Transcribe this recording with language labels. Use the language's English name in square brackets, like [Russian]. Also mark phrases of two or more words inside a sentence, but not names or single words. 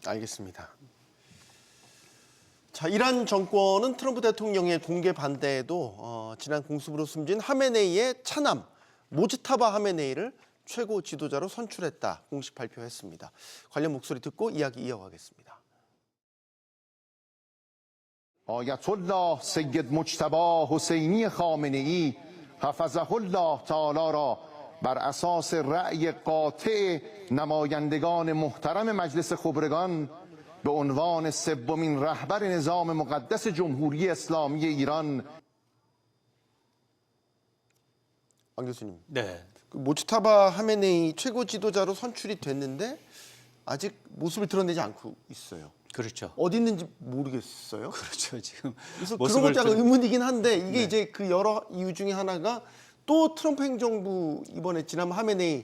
[Korean] 알겠습니다. 자, 이란 정권은 트럼프 대통령의 공개 반대에도 지난 공습으로 숨진 하메네이의 차남 모즈타바 하메네이를 최고 지도자로 선출했다 공식 발표했습니다. 관련 목소리 듣고 이야기 이어가겠습니다. [Persian] آیت الله سید مجتبی حسینی خامنه‌ای [Arabic] حفظه الله تعالی [Persian] را بر اساس رأی قاطع نمایندگان محترم مجلس خبرگان به عنوان سومین رهبر نظام مقدس جمهوری اسلامی ایران [Korean] 안 교수님, 네. 그 모츠타바 하메네이 최고 지도자로 선출이 됐는데 아직 모습을 드러내지 않고 있어요. 그렇죠. 어디 있는지 모르겠어요. 그렇죠. 지금 그래서 그런 모습을 것도 약간 의문이긴 한데 이게 네. 이제 그 여러 이유 중에 하나가 또 트럼프 행정부 이번에 지난 하메네이